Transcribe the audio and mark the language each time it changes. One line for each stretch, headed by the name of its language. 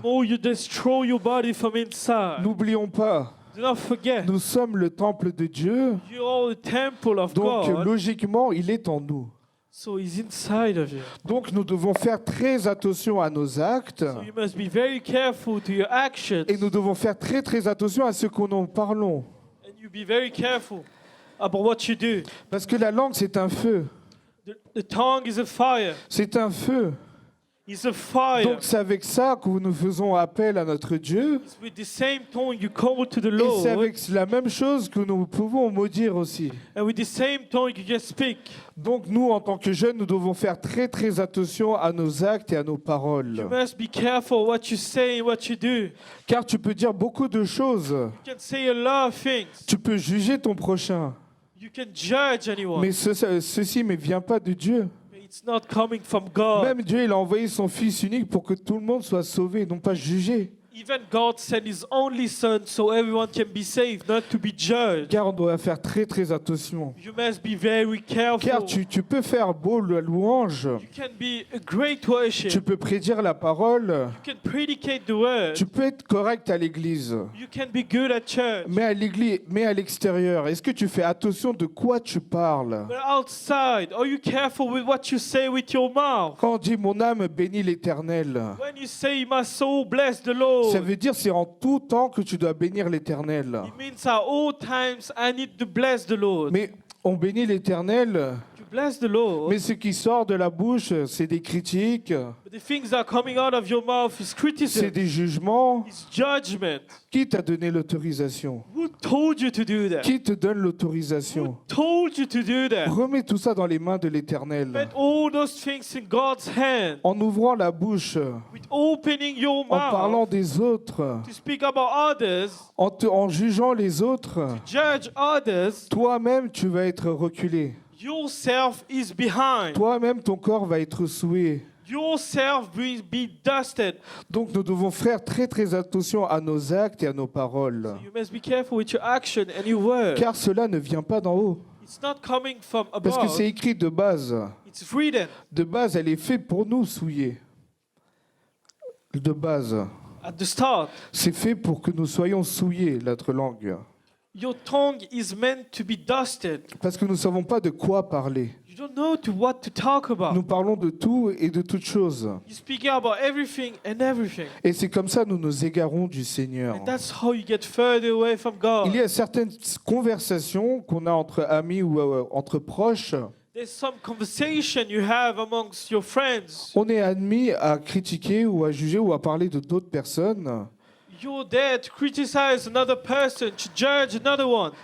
English: more you destroy your body from inside.
French: N'oublions pas,
English: Do not forget,
French: nous sommes le temple de Dieu,
English: you are the temple of
French: donc
English: God.
French: logiquement, il est en nous.
English: So he's inside of you.
French: Donc nous devons faire très attention à nos actes
English: So you must be very careful to your actions.
French: et nous devons faire très très attention à ce que nous parlons.
English: And you be very careful about what you do.
French: Parce que la langue, c'est un feu.
English: The tongue is a fire.
French: C'est un feu.
English: It's a fire.
French: Donc c'est avec ça que nous faisons appel à notre Dieu.
English: It's with the same tongue you call to the
French: Et
English: Lord.
French: c'est avec la même chose que nous pouvons maudire aussi.
English: And with the same tongue you can speak.
French: Donc nous, en tant que jeunes, nous devons faire très très attention à nos actes et à nos
English: You
French: paroles.
English: must be careful what you say and what you do.
French: Car tu peux dire beaucoup de choses.
English: You can say a lot of things.
French: Tu peux juger ton prochain.
English: You can judge anyone.
French: Mais ceci ne vient pas de Dieu.
English: But it's not coming from God.
French: Même Dieu, il a envoyé son Fils unique pour que tout le monde soit sauvé, non pas jugé.
English: Even God sent His only Son so everyone can be saved, not to be judged.
French: Car on doit faire très très attention.
English: You must be very careful.
French: Car tu peux faire beau la louange,
English: You can be a great worship.
French: tu peux prédire la parole,
English: You can predicate the word.
French: tu peux être correct à l'église.
English: You can be good at church.
French: Mais à l'église, mais à l'extérieur, est-ce que tu fais attention de quoi tu parles?
English: But outside, are you careful with what you say with your mouth?
French: Quand on dit mon âme bénit l'Éternel,
English: When you say, my soul bless the Lord,
French: ça veut dire c'est en tout temps que tu dois bénir l'Éternel.
English: it means at all times I need to bless the Lord.
French: Mais on bénit l'Éternel,
English: To bless the Lord,
French: mais ce qui sort de la bouche, c'est des critiques,
English: but the things that are coming out of your mouth is
French: c'est
English: criticism,
French: des jugements.
English: is judgment.
French: Qui t'a donné l'autorisation?
English: Who told you to do that?
French: Qui te donne l'autorisation?
English: Told you to do that?
French: Remets tout ça dans les mains de l'Éternel.
English: Put all those things in God's hand.
French: En ouvrant la bouche,
English: With opening your
French: en parlant
English: mouth
French: des autres,
English: to speak about others,
French: en jugeant les autres,
English: judge others,
French: toi-même tu vas être reculé.
English: yourself is behind.
French: Toi-même ton corps va être souillé.
English: Yourself will be dusted.
French: Donc nous devons faire très très attention à nos actes et à nos paroles.
English: You must be careful with your action and your word.
French: Car cela ne vient pas d'en haut.
English: It's not coming from
French: Parce que
English: above.
French: c'est écrit de base.
English: It's written
French: De base, elle est faite pour nous souiller. De base.
English: at the start.
French: C'est fait pour que nous soyons souillés, notre langue.
English: Your tongue is meant to be dusted.
French: Parce que nous ne savons pas de quoi parler.
English: You don't know what to talk about.
French: Nous parlons de tout et de toutes choses.
English: You speak about everything and everything.
French: Et c'est comme ça que nous nous égarons du Seigneur.
English: And that's how you get further away from God.
French: Il y a certaines conversations qu'on a entre amis ou entre proches.
English: There's some conversation you have amongst your friends.
French: On est admis à critiquer ou à juger ou à parler de d'autres personnes.
English: You're there to criticize another person, to judge another one.